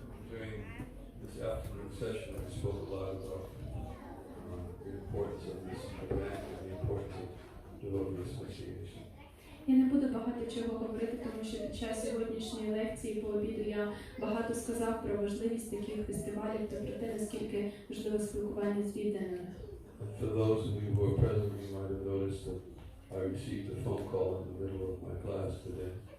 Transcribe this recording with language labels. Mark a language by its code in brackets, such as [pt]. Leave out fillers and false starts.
[en] during this afternoon session, I spoke a lot about the importance of this event and the importance of devotee association. [uk] Я не буду багато чого говорити, тому що під час сьогоднішньої лекції по обіду я багато сказав про важливість таких фестивалів та про те, наскільки важливе спілкування з відданими. [en] For those of you who are present, you might have noticed that I received a phone call in the middle of my class today.